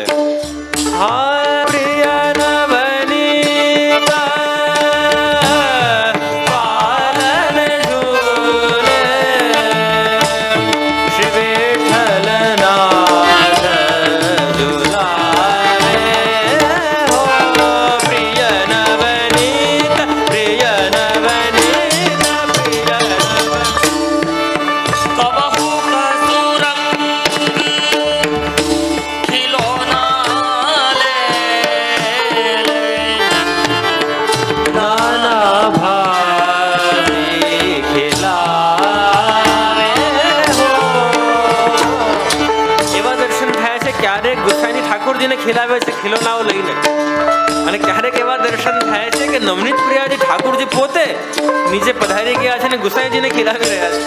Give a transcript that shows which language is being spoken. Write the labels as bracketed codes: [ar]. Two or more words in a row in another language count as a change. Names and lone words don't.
[gu] હા પ્રિય નવનીતા પાલન ઝૂલે, શ્રી વિઠ્ઠલ નાથ ઝુલાવે હો. પ્રિય નવનીત, પ્રિય નવનીત, પ્રિય નવનીત. [hi] कबहु कसुरंग खिलौना ले ले, [gu] નાના ભાઈ ખિલાવે હો. એવા દર્શન થાય છે ક્યારેક ગુસાઈની ઠાકોરજીને ખીલાવે છે ખિલોનાઓ લઈને, અને ક્યારેક એવા દર્શન થાય છે કે નવનીત પ્રિયાજી ઠાકોરજી પોતે નીચે પધારી ગયા છે અને ગુસાઈજીને ખીલાવી રહ્યા છે.